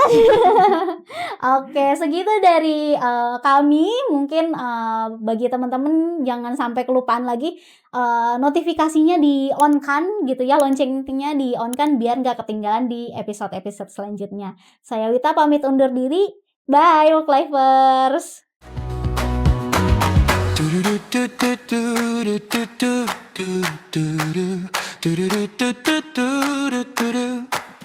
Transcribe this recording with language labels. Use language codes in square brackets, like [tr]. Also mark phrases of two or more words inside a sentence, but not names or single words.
[id] Oke, segitu dari kami. Mungkin bagi teman-teman jangan sampai kelupaan lagi notifikasinya di on kan gitu ya, loncengnya di on kan biar nggak ketinggalan di episode-episode selanjutnya. Saya Wita pamit undur diri. [en] Bye work lifers. Do do do do do do do do do do do do do do.